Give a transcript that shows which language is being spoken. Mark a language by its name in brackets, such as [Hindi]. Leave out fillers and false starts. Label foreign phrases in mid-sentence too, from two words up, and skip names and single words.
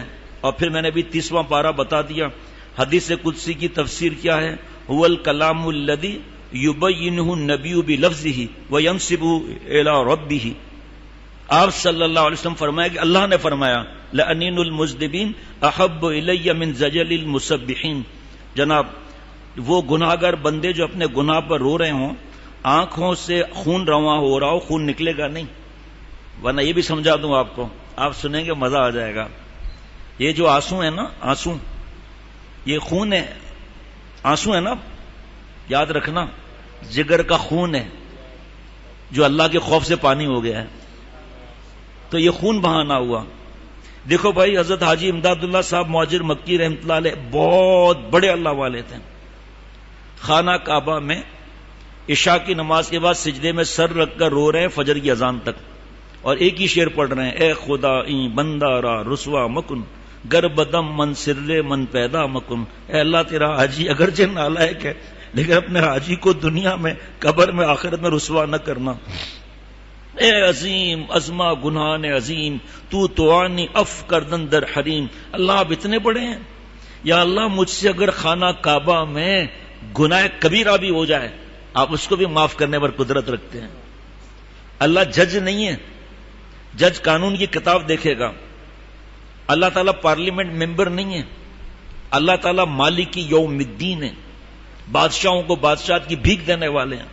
[Urdu] اور پھر میں نے بھی 30واں پارہ بتا دیا. حدیث قدسی کی تفسیر کیا ہے؟ [Arabic] هو الکلام الذی یبینہ النبی بلفظہ وینسبہ الی ربہ. [Urdu] آپ صلی اللہ علیہ وسلم فرمایا کہ اللہ نے فرمایا [Arabic] لأنین المذنبین احب الی من زجل المسبحین. [Urdu] جناب وہ گناہگار بندے جو اپنے گناہ پر رو رہے ہوں، آنکھوں سے خون رواں ہو رہا ہو، خون نکلے گا نہیں. ورنہ یہ بھی سمجھا دوں آپ کو، آپ سنیں گے مزہ آ جائے گا. یہ جو آنسو ہے نا، آنسو یہ خون ہے، آنسو ہے نا، یاد رکھنا جگر کا خون ہے جو اللہ کے خوف سے پانی ہو گیا ہے. تو یہ خون بہانا ہوا. دیکھو بھائی، حضرت حاجی امداد اللہ صاحب مہاجر مکی رحمۃ اللہ علیہ بہت بڑے اللہ والے تھے. خانہ کعبہ میں عشاء کی نماز کے بعد سجدے میں سر رکھ کر رو رہے ہیں فجر کی اذان تک، اور ایک ہی شعر پڑھ رہے ہیں، [Persian] اے خدا این بندہ را رسوا مکن، گر بدم من سرلے من پیدا مکن. [Urdu] اے اللہ تیرا حاجی اگرچہ نالائق ہے لیکن اپنے حاجی کو دنیا میں قبر میں آخرت میں رسوا نہ کرنا. [Persian] اے عظیم ازما گناہان عظیم تو توانی اف کردن در حریم. [Urdu] اللہ آپ اتنے بڑے ہیں، یا اللہ مجھ سے اگر خانہ کعبہ میں گناہ کبیرہ بھی ہو جائے آپ اس کو بھی معاف کرنے پر قدرت رکھتے ہیں. اللہ جج نہیں ہے، جج قانون کی کتاب دیکھے گا. اللہ تعالیٰ [English] parliament member [Urdu] نہیں ہے، اللہ تعالیٰ [Arabic] مالک یوم الدین [Urdu] ہے، بادشاہوں کو بادشاہت کی بھیک دینے والے ہیں.